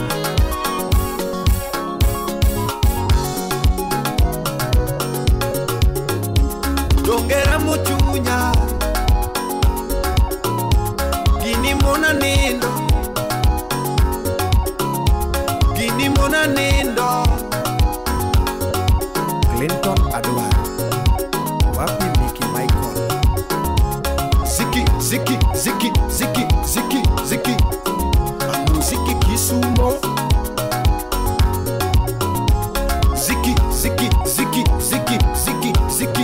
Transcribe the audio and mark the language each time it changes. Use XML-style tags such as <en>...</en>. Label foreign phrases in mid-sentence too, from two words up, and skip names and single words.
<luo>Dongera muchunya. Gini mona nindo. Gini mona nindo. Clinton Adwar. Wapi Mickey Michael. Ziki, ziki, ziki, ziki, ziki, ziki. Muziki Kisumo. Ziki, ziki, ziki, ziki, ziki, ziki.</luo>